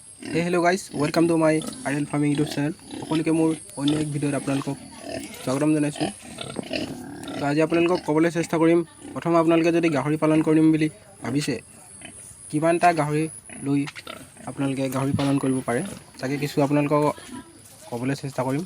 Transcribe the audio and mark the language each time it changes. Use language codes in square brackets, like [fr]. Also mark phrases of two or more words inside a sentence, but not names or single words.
[en] Hello guys, welcome to my Idle Farming YouTube channel. [as] সকলোকে মোৰ অন্য এক ভিডিঅ'ত আপোনালোকক স্বাগতম জনাইছোঁ। তো আজি আপোনালোকক ক'বলৈ চেষ্টা কৰিম, প্ৰথম আপোনালোকে যদি গাহৰি পালন কৰিম বুলি ভাবিছে, কিমানটা গাহৰি লৈ আপোনালোকে গাহৰি পালন কৰিব পাৰে, তাকে কিছু আপোনালোকক ক'বলৈ চেষ্টা কৰিম।